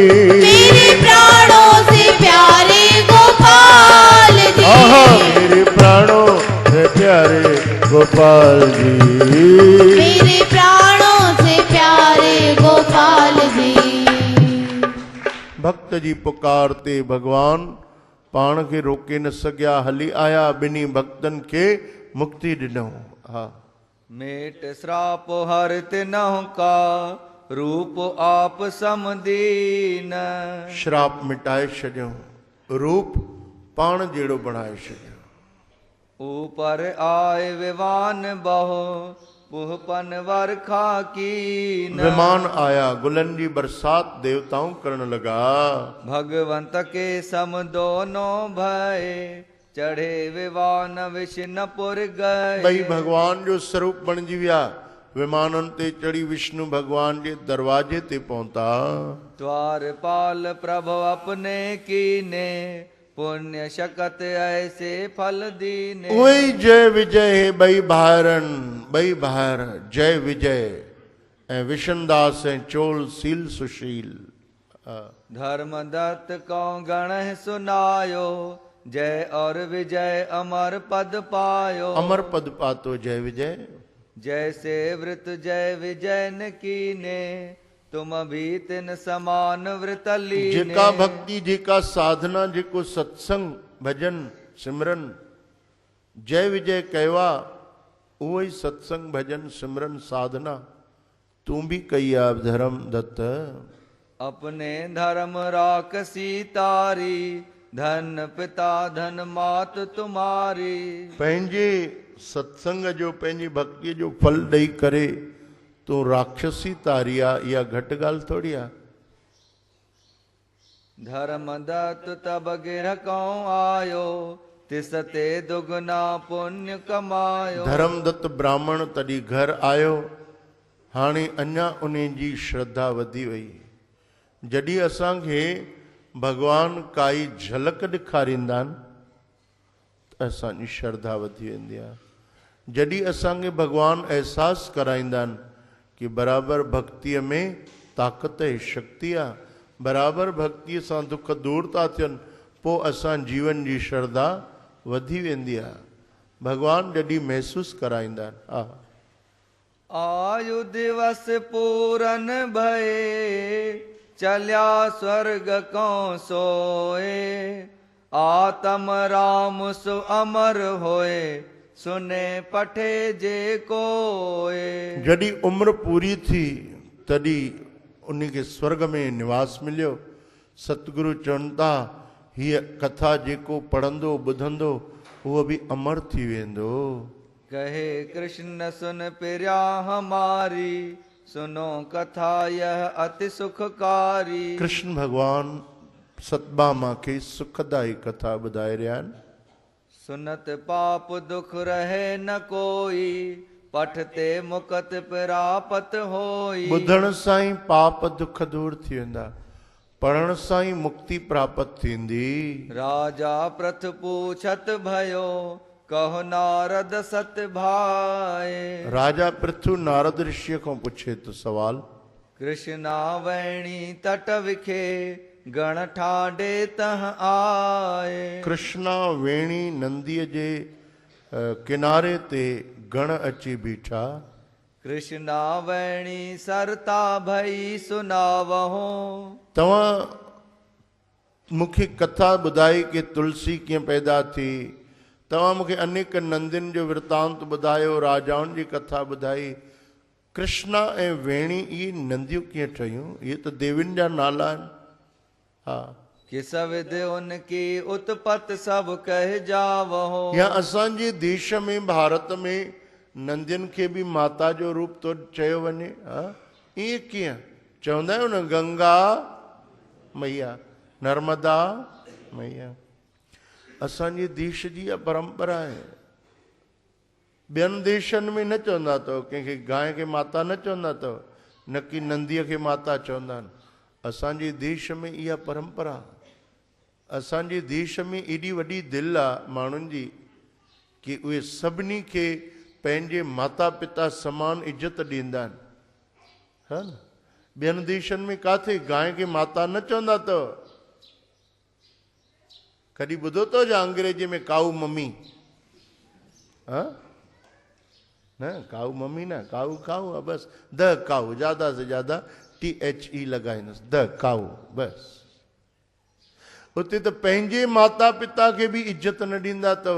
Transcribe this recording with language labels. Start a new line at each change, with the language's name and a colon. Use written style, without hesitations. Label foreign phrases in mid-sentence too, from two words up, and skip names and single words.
Hindi: मेरे प्राणों से प्यारे गोपाल जी। आहा मेरे प्राणों से प्यारे गोपाल जी, मेरे प्राणों से प्यारे गोपाल जी।
Sindhi: भक्त जी पुकारते भगवान पाण खे रोके न सघिया, हली आया ॿिन्ही भक्तन खे मुक्ति ॾिनो। हा
Hindi: मेट श्राप हरत नहु का, रूप आप समदीन।
Sindhi: श्राप मिटाए छॾियो, रूप पाण जहिड़ो बणाए छॾियो।
Hindi: ऊपर आए विवान बहु, पुहपन वरखा कीन।
Sindhi: विमान आया, गुलन जी बरसात देवताऊं करण लगा।
Hindi: भगवंत के सम दोनों भय, चढ़े विवान विष्णुपुर गए।
Sindhi: भई भगवान जो स्वरूप बणिजी विया, विमानन ते चढ़ी विष्णु भगवान जे दरवाजे ते पहुता।
Hindi: द्वारपाल प्रभु अपने कीने, पुण्य शकत ऐसे फल दीने।
Sindhi: उहे जय विजय हे ॿई भाइरनि, ॿई भाइर जय विजय ऐं विशनदास ऐं चोल सील सुशील।
Hindi: धर्मदत्त को गण सुनायो, जय और विजय अमर पद पायो।
Sindhi: अमर पद पातो जय विजय।
Hindi: जैसे वृत जय विजय न कीने, तुम भी तिन समान व्रत लीने।
Sindhi: जेका भक्ति, जेका साधना, जेको सत्संग भजन सिमरन जय विजय कयवा, उहो ई सत्संग भजन सिमरन साधना तूं भी कई आ धर्म दत्त।
Hindi: अपने धर्म राखसी तारी, धन पिता धन मात तुम्हारी।
Sindhi: पंहिंजे सत्संग जो, पंहिंजी भक्ति जो फल ॾेई करे तूं राक्षसी तारी आ, इहा घटि ॻाल्हि थोड़ी आहे।
Hindi: धर्मदत्त तब गिरह कौं आयो, तिसते दुगना पुण्य कमायो।
Sindhi: धर्मदत्त ब्राह्मण तॾहिं घर आयो, हाणे अञा उन जी श्रद्धा वधी वई। जॾहिं असांखे भगवान काई झलक ॾेखारींदा आहिनि त असांजी श्रद्धा वधी वेंदी आहे। जॾहिं असांखे भगवान अहसासु कराईंदा आहिनि कि बराबरि भक्तीअ में ताक़त ऐं शक्ति आहे, बराबरि भक्तीअ सां दुख दूर था थियनि, पोइ असां जीवन जी श्रद्धा वधी वेंदी आहे। भगवान जॾहिं महसूसु कराईंदा आहिनि। हा
Hindi: आयु दिवस पूरन भये, चलिया स्वर्ग को सोए। आत्म राम सु अमर होए, सुने पठे जे कोए।
Sindhi: जॾहिं उम्र पूरी थी तॾहिं उनखे स्वर्ग में निवास मिलियो। सतगुरु चवनि था हीअ कथा जेको पढ़ंदो ॿुधंदो उहो बि अमर थी वेंदो।
Hindi: कहे कृष्ण सुन प्रिया हमारी, सुनो कथा यह अति सुखकारी।
Sindhi: कृष्ण भगवान सतभामा खे सुखदाई कथा ॿुधाए रहिया आहिनि।
Hindi: सुनत पाप दुख रहे न कोई, पठते मुकत प्रापत होई।
Sindhi: ॿुधण सां ई पाप दुख दूर थी वेंदा, पढ़ण सां ई मुक्ति प्राप्त थींदी।
Hindi: राजा प्रथ पूछत भयो, कहो नारद सत भाए।
Sindhi: राजा पृथु नारद ऋषि खां पुछे तो सवाल।
Hindi: कृष्णा वेणी तट विखे, गण ठाडे तह आए।
Sindhi: कृष्णा वेणी नंदीअ जे किनारे ते गण अची बीठा।
Hindi: कृष्णा वेणी सरता भई सुनावहो।
Sindhi: तव्हां मूंखे कथा ॿुधाई कि तुलसी कीअं पैदा थी, तव्हां मूंखे अनेक नंदियुनि जो वृतांत ॿुधायो, राजाउनि जी कथा ॿुधाई, कृष्णा ऐं वेणी इहे नंदियूं कीअं ठहियूं? इहे त देवियुनि जा नाला आहिनि। हा,
Hindi: किस विध उनकी उत्पत्ति सब कह जावहो।
Sindhi: या असांजे देश में भारत में नंदियुनि खे बि माता जो रूप थो चयो वञे। हा, ईअं कीअं? चवंदा आहियूं न, गंगा मैया, नर्मदा मैया। असांजे देश जी इहा परंपरा आहे। ॿियनि देशनि में न चवंदा अथव, कंहिंखे गांइ खे माता न चवंदा अथव, न की नंदीअ खे माता चवंदा आहिनि। असांजे देश में इहा परंपरा। असांजे देश में एॾी वॾी दिलि आहे माण्हुनि जी कि उहे सभिनी खे पंहिंजे माता पिता समान इज़त ॾींदा आहिनि। हा न, ॿियनि देशनि में किथे गांइ खे माता न चवंदा अथव। कॾहिं ॿुधो अथव छा अंग्रेजी में
English: cow mummy?
Sindhi: हा न,
English: cow mummy
Sindhi: न,
English: cow cow
Sindhi: आहे बस।
English: the cow,
Hindi: ज़्यादा से ज़्यादा
Sindhi: THE लॻाईंदुसि,
English: the cow
Sindhi: बस। उते त पंहिंजे माता पिता खे बि इज़त न ॾींदा अथव।